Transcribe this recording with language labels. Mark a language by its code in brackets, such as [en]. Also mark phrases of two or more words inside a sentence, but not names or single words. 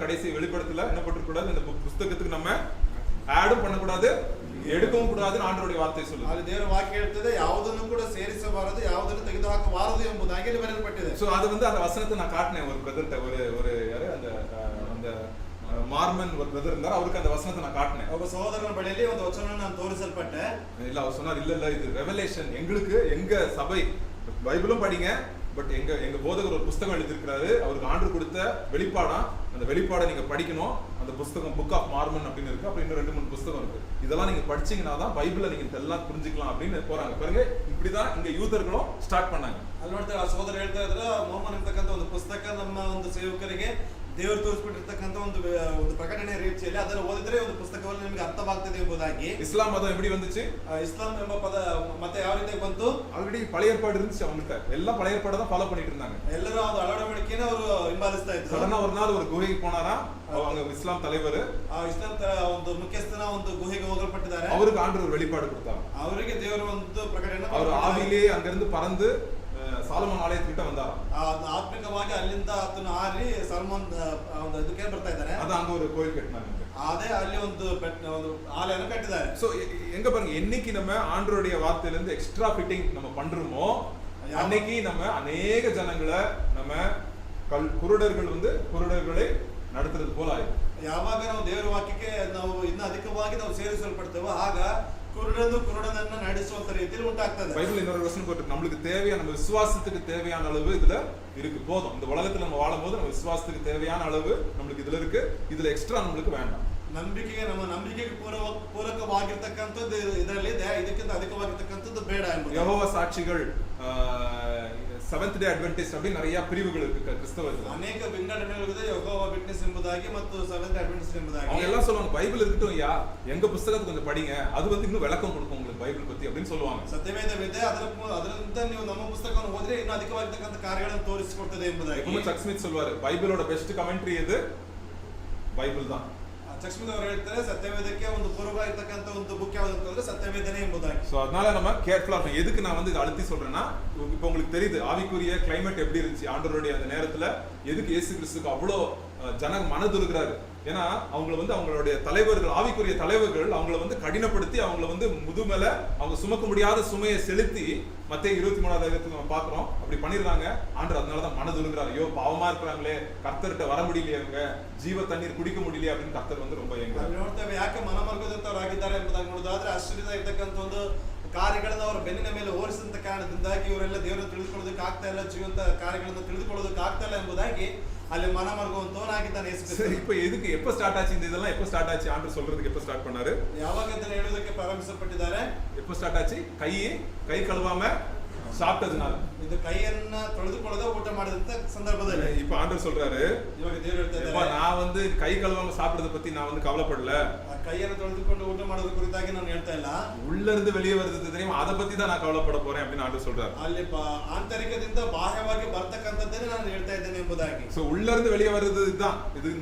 [ta] கடைசி வெளிப்படுத்தல என்ன போட்டிருக்க கூடாது, இந்த புத்தகத்துக்கு நம்ம ஆடும் பண்ணக்கூடாது, எடுக்கவும் கூடாதுன்னு ஆண்டவருடைய வார்த்தை சொல்லுது. [kn] ಅಲ್ಲಿ ದೇವರ ವಾಕ್ಯ ಹೇಳ್ತದೆ ಯಾವುದನ್ನು ಕೂಡ ಸೇರಿಸಬಾರದು, ಯಾವುದನ್ನು ತೆಗೆದುಹಾಕಬಾರದು ಎಂಬುದಾಗಿ ಇಲ್ಲಿ ಬರೆಯಲ್ಪಟ್ಟಿದೆ. [ta] சோ அது வந்து அந்த வசனத்தை நான் காட்டினேன் ஒரு பிரதர்ட்ட, ஒரு யாரு அந்த அந்த மார்மன் ஒரு பிரதர் இருந்தார், அவருக்கு அந்த வசனத்தை நான் காட்டினேன். [kn] ಒಬ್ಬ ಸಹೋದರನ ಬಳಿಯಲ್ಲಿ ಒಂದು ವಚನವನ್ನು ನಾನು ತೋರಿಸಲ್ಪಟ್ಟೆ. [ta] இல்ல அவர் சொன்னார் இல்ல இது ரெவலேஷன், எங்களுக்கு எங்க சபை பைபிளும் படிங்க, பட் எங்க போதகர் ஒரு புத்தகம் எழுதியிருக்கிறாரு, அவருக்கு ஆண்டு கொடுத்த வெளிப்பாடா, அந்த வெளிப்பாடை நீங்க படிக்கணும். அந்த புத்தகம் புக் ஆஃப் மார்மன் அப்படின்னு இருக்கு, அப்புறம் இன்னும் 2-3 புத்தகம் இருக்கு. இதெல்லாம் நீங்க படிச்சீங்கன்னா தான் பைபிளை நீங்க எல்லாம் புரிஞ்சுக்கலாம் அப்படின்னு போறாங்க. பாருங்க இப்படிதான் இங்க யூதர்களும் ஸ்டார்ட் பண்ணாங்க. [kn] ಅಲ್ಲಿ ನೋಡ್ತಾರೆ ಆ ಸಹೋದರ ಹೇಳ್ತಾ ಇದ್ರು ಮೋಹಮನ್ ಅಂತಕ್ಕಂಥ ಒಂದು ಪುಸ್ತಕ ನಮ್ಮ ಒಂದು ಸೇವಕರಿಗೆ ದೇವರು ತೋರಿಸ್ಬಿಟ್ಟಿರ್ತಕ್ಕಂಥ ಒಂದು ಪ್ರಕಟಣೆ ರೀತಿಯಲ್ಲಿ ಅದನ್ನು ಓದಿದ್ರೆ ಒಂದು ಪುಸ್ತಕವನ್ನು ನಿಮಗೆ ಅರ್ಥವಾಗ್ತದೆ ಎಂಬುದಾಗಿ. [ta] இஸ்லாம் மதம் எப்படி வந்துச்சு? [kn] ಇಸ್ಲಾಂ ಎಂಬ ಪದ ಮತ್ತೆ ಯಾವ ರೀತಿ ಬಂತು? [ta] ஆல்ரெடி பழைய ஏற்பாடு இருந்துச்சு அவங்ககிட்ட, எல்லாம் பழைய ஏற்பாடு தான் ஃபாலோ பண்ணிட்டு இருந்தாங்க. [kn] ಎಲ್ಲರೂ ಅದು ಅಳವಡಿಕೆಯನ್ನು ಅವರು ಹಿಂಬಾಲಿಸ್ತಾ ಇದ್ರು. [ta] சடனா ஒரு நாள் ஒரு குகைக்கு போனாரா அவங்க இஸ்லாம் தலைவர், [kn] ಇಸ್ಲಾಂ ಒಂದು ಮುಖ್ಯಸ್ಥನ ಒಂದು ಗುಹೆಗೆ ಹೋಗಲ್ಪಟ್ಟಿದ್ದಾರೆ. [ta] அவருக்கு ஆண்டவர் ஒரு வெளிப்பாடு கொடுத்தாங்க. [kn] ಅವರಿಗೆ ದೇವರು ಒಂದು ಪ್ರಕಟಣೆ [ta] அவர் ஆவிலே அங்கிருந்து பறந்து சாலமோன் ಆಲಯத்துக்கிட்ட வந்தாராம். [kn] ಆತ್ಮಿಕವಾಗಿ ಅಲ್ಲಿಂದ ಆತನು ಹಾರಿ ಸಲ್ಮಾನ್ ಒಂದು ಇದಕ್ಕೆ ಬರ್ತಾ ಇದ್ದಾರೆ. [ta] அது அங்க ஒரு கோயில் கட்டினாங்க. [kn] ಅದೇ ಅಲ್ಲಿ ಒಂದು ಆಲಯನ ಕಟ್ಟಿದ್ದಾರೆ. [ta] சோ எங்க பாருங்க, என்னைக்கு நம்ம ஆண்டவருடைய வார்த்தையில இருந்து [en] extra fitting [ta] நம்ம பண்றோமோ அன்னைக்கு நம்ம அநேக ஜனங்களை நம்ம குருடர்கள் வந்து குருடர்களை நடத்துறது போல ஆயிடும். [kn] ಯಾವಾಗ ನಾವು ದೇವರ ವಾಕ್ಯಕ್ಕೆ ನಾವು ಇನ್ನು ಅಧಿಕವಾಗಿ ನಾವು ಸೇರಿಸಲ್ಪಡ್ತೇವೋ ಆಗ ಕುರುಡನನ್ನ ನಡೆಸುವಂತ ರೀತಿಯಲ್ಲಿ ಉಂಟಾಗ್ತದೆ. [ta] பைபிள் இன்னொரு வசனம் போட்டு நம்மளுக்கு தேவையான நம்ம விசுவாசத்துக்கு தேவையான அளவு இதுல இருக்கு, போதும். இந்த உலகத்துல நம்ம வாழும்போது நம்ம விசுவாசத்துக்கு தேவையான அளவு நம்மளுக்கு இதுல இருக்கு, இதுல எக்ஸ்ட்ரா நம்மளுக்கு வேண்டாம். [kn] ನಂಬಿಕೆಗೆ ನಮ್ಮ ನಂಬಿಕೆಗೆ ಪೂರಕವಾಗಿರ್ತಕ್ಕಂಥದ್ದು ಇದರಲ್ಲಿ ಇದೆ, ಇದಕ್ಕಿಂತ ಅಧಿಕವಾಗಿರ್ತಕ್ಕಂಥದ್ದು ಬೇಡ ಎಂಬುದು. [ta] யெகோவா சாட்சிகள், செவன்த் டே அட்வென்டிஸ்ட் அப்படி நிறைய பிரிவுகள் இருக்கு கிறிஸ்தவத்துல. [kn] ಅನೇಕ ವಿಂಗಡಣೆಗಳಿದೆ, ಯೆಹೋವಾ ವಿಟ್ನೆಸ್ ಎಂಬುದಾಗಿ ಮತ್ತು ಸೆವೆಂತ್ ಡೇ ಅಡ್ವೆಂಟಿಸ್ಟ್ ಎಂಬುದಾಗಿ. [ta] அவங்க எல்லாம் சொல்லுவாங்க பைபிள் இருக்கட்டும் யா, எங்க புத்தகத்தை கொஞ்சம் படிங்க, அது வந்து இன்னும் விளக்கம் கொடுக்கும் உங்களுக்கு பைபிள் பத்தி அப்படின்னு சொல்லுவாங்க. [kn] ಸತ್ಯವೇದವಿದೆ, ಅದರಿಂದ ನೀವು ನಮ್ಮ ಪುಸ್ತಕವನ್ನು ಓದಿದ್ರೆ ಇನ್ನೂ ಅಧಿಕವಾಗಿರ್ತಕ್ಕಂಥ ಕಾರ್ಯಗಳನ್ನು ತೋರಿಸಿಕೊಡ್ತದೆ ಎಂಬುದಾಗಿ. [ta] எப்பவுமே சக் ஸ்மித் சொல்வாரு பைபிளோட [en] best commentary [ta] எது? பைபிள் தான். [kn] ಚಕ್ಸ್ಮಿತ್ ಅವರು ಹೇಳ್ತಾರೆ ಸತ್ಯವೇದಕ್ಕೆ ಒಂದು ಪೂರ್ವವಾಗಿರ್ತಕ್ಕಂಥ ಒಂದು ಬುಕ್ ಯಾವ್ದಂತಂದ್ರೆ ಸತ್ಯವೇದನೆ ಎಂಬುದಾಗಿ. [ta] சோ அதனால நம்ம கேர்ஃபுல்லா இருக்கணும். எதுக்கு நான் வந்து இதை அழுத்தி சொல்றேன்னா, இப்போ உங்களுக்கு தெரியுது ஆவிக்குரிய கிளைமேட் எப்படி இருந்துச்சு ஆண்டவருடைய அந்த நேரத்துல. எதுக்கு இயேசு கிறிஸ்துக்கு அவ்வளோ ஜன மனதுருகிறாரு? ஏன்னா அவங்கள வந்து அவங்களுடைய தலைவர்கள், ஆவிக்குரிய தலைவர்கள் அவங்கள வந்து கடினப்படுத்தி அவங்கள வந்து முதுமேல அவங்க சுமக்க முடியாத சுமையை செலுத்தி மத்தேயு 23வது அதிகாரத்துல நம்ம பாக்குறோம் அப்படி பண்ணிருந்தாங்க. ஆண்டவர் அதனாலதான் மனதுருகிறார். ஐயோ பாவமா இருக்கிறாங்களே, கர்த்தர்கிட்ட வர முடியலையே, அவங்க ஜீவ தண்ணீர் குடிக்க முடியலையே அப்படின்னு கர்த்தர் வந்து ரொம்ப [kn] ನೋಡ್ತೇವೆ ಯಾಕೆ ಮನಮರ್ಗದಂತವರಾಗಿದ್ದಾರೆ ಎಂಬುದಾಗಿ ನೋಡೋದಾದ್ರೆ ಆಶ್ಚರ್ಯದ ಇರ್ತಕ್ಕಂಥ ಒಂದು ಕಾರ್ಯಗಳನ್ನ ಅವರ ಬೆನ್ನಿನ ಮೇಲೆ ಓಡಿಸಿದಂತ ಕಾರಣದಿಂದಾಗಿ ಇವರೆಲ್ಲ ದೇವರನ್ನು ತಿಳಿದುಕೊಳ್ಳೋದಕ್ಕೆ ಆಗ್ತಾ ಇಲ್ಲ, ಜೀವಂತ ಕಾರ್ಯಗಳನ್ನು ತಿಳಿದುಕೊಳ್ಳೋದಕ್ಕೆ ಆಗ್ತಾ ಇಲ್ಲ ಎಂಬುದಾಗಿ ಅಲ್ಲಿ ಮನಮರ್ಗುವಂತವನಾಗಿದ್ದಾನೆ ಯೇಸು ಕ್ರಿಸ್ತ. [ta] இப்போ எதுக்கு எப்ப ஸ்டார்ட் ஆச்சு இதெல்லாம்? எப்ப ஸ்டார்ட் ஆச்சு ஆண்டவர் சொல்றதுக்கு? எப்ப ஸ்டார்ட் பண்ணாரு? [kn] ಯಾವಾಗ ಇದನ್ನ ಹೇಳೋದಕ್ಕೆ ಪ್ರಾರಂಭಿಸಲ್ಪಟ್ಟಿದ್ದಾರೆ? [ta] எப்ப ஸ்டார்ட் ஆச்சு? கை கழுவாம சாப்பிட்டதுனால. [kn] ಇದು ಕೈಯನ್ನ ತೊಳೆದುಕೊಳ್ಳದೆ ಊಟ ಮಾಡಿದಂತ ಸಂದರ್ಭದಲ್ಲಿ [ta] இப்ப ஆண்டவர் சொல்றாரு, [kn] ಇವಾಗ ದೇವರು ಹೇಳ್ತಾ ಇದ್ದಾರೆ [ta] நான் வந்து கை கழுவாம சாப்பிடுறத பத்தி நான் வந்து கவலைப்படல, [kn] ಕೈಯನ್ನು ತೊಳೆದುಕೊಂಡು ಊಟ ಮಾಡೋದ್ರ ಕುರಿತಾಗಿ ನಾನು ಹೇಳ್ತಾ ಇಲ್ಲ, [ta] உள்ள இருந்து வெளியே வருது தெரியுமா, அதை பத்தி தான் நான் கவலைப்பட போறேன் அப்படின்னு ஆண்டவர் சொல்றாரு. [kn] ಅಲ್ಲಿ ಆಂತರಿಕದಿಂದ ಬಾಹ್ಯವಾಗಿ ಬರ್ತಕ್ಕಂಥದ್ದನ್ನೇ ನಾನು ಹೇಳ್ತಾ ಇದ್ದೇನೆ ಎಂಬುದಾಗಿ. [ta] சோ உள்ள இருந்து வெளியே வருது இதுதான். இது